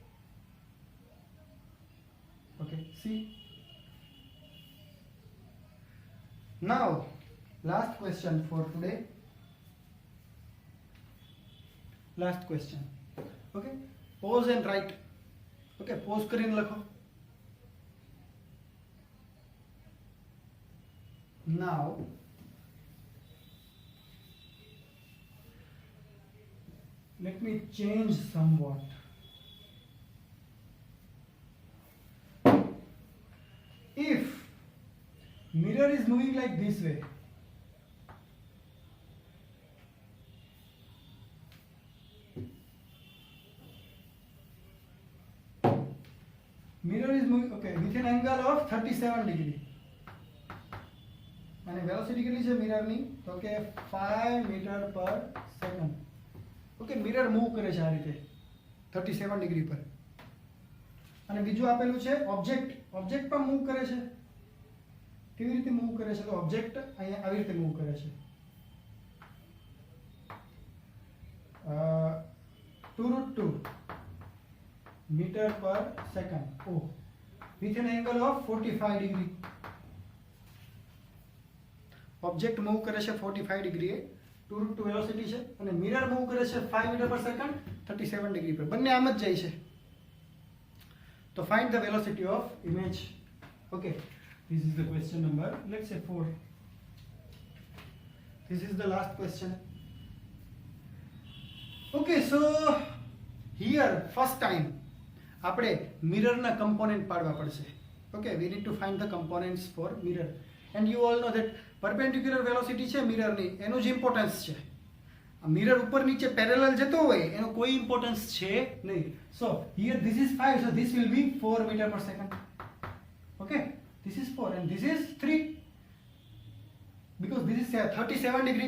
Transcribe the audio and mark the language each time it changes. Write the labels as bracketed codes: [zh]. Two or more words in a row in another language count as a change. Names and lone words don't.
[en] Okay, see. Now, last question for today. Last question. Okay, pause and write. Okay, pause [gu] કરીને લખો. [en] Now let me change somewhat. If mirror is moving like this way, mirror is moving, okay, with an angle of 37 degree. [gu] અને વેલોસિટી કેટલી છે મિરરની? તો કે 5 [en] meter per second. okay, mirror move [gu] કરે છે આ રીતે 37 ડિગ્રી પર. અને બીજું આપેલું છે ઓબ્જેક્ટ પણ મૂવ કરે છે. કેવી રીતે મૂવ કરે છે? તો ઓબ્જેક્ટ અહીંયા આવી રીતે મૂવ કરે છે. [en] 2√2 meter per second. Oh, with an angle of 45 degree. Object move [gu] કરે છે 45 ડિગ્રીએ, 2√2 વેલોસિટી છે, અને [en] mirror move [gu] કરે છે 5 [en] meter per second [gu] 37 ડિગ્રી પર. બંને આમ જ જાય છે. તો [en] find the velocity of image. Okay, this is the question number, let's say 4. This is the last question. Okay, so here first time [gu] આપણે મિરરના કમ્પોનન્ટ પાડવા પડશે. [en] Okay, we need to find the components for mirror. And you all know that perpendicular velocity [gu] છે મિરરની, એનું જ ઇમ્પોર્ટન્સ છે. મિરર ઉપર નીચે પેરેલલ જતો હોય એનો કોઈ ઇમ્પોર્ટન્સ છે નહીં. [en] So here this is 5, so this will be 4 meter per second. Okay, this is 4 and this is 3 because this is 37 degree.